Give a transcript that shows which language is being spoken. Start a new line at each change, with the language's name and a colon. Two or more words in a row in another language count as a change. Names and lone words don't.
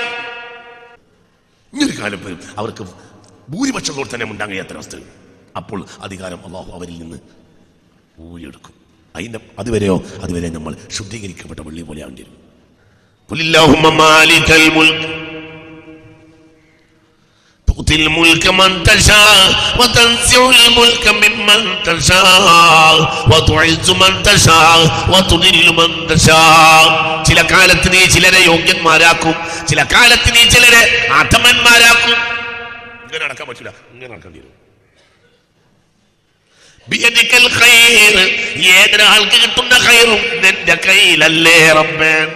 Malayalam: ഇങ്ങനൊരു കാലം വരും അവർക്ക് ഭൂരിപക്ഷത്തോട് തന്നെ ഉണ്ടാകാൻ കഴിയാത്ത അവസ്ഥ. അപ്പോൾ അധികാരം അള്ളാഹു അവരിൽ നിന്ന് ഊരിയെടുക്കും. അതുവരെ നമ്മൾ ശുദ്ധീകരിക്കപ്പെട്ട വെള്ളി പോലെ ആവേണ്ടി വരും.
Arabic: قل اللهم مالك الملك تؤتي الملك من تشاء وتنزع الملك ممن تشاء وتعز من تشاء وتذل من تشاء.
Malayalam: ചില കാലത്ത് നീ ചിലരെ യോഗ്യന്മാരാക്കും, ചില കാലത്ത് നീ ചിലരെ അധമന്മാരാക്കും. ഇങ്ങനെ നടക്കാൻ പറ്റില്ല, ഇങ്ങനെ നടക്കേണ്ടി വരും.
Arabic: بيدك الخير,
Malayalam: ഏതൊരാൾക്ക് കിട്ടുന്ന ഖൈറും നിന്റെ കയ്യിലല്ലേ റബ്ബേ.